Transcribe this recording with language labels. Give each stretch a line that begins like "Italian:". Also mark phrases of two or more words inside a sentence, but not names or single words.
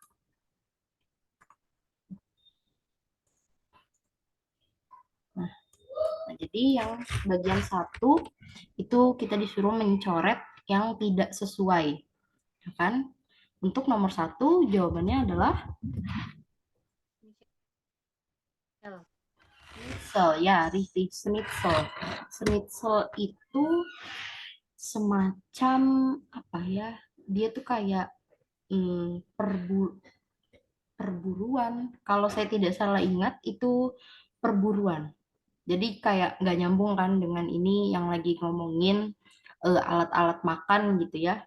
Indonesian: Nah, jadi yang bagian 1 itu kita disuruh mencoret yang tidak sesuai. Ya kan? Untuk nomor 1 jawabannya adalah schnitzel, ya, richtig, schnitzel. Schnitzel itu semacam apa ya? Dia tuh kayak perburuan. Kalau saya tidak salah ingat itu perburuan. Jadi kayak nggak nyambung kan dengan ini yang lagi ngomongin alat-alat makan gitu ya.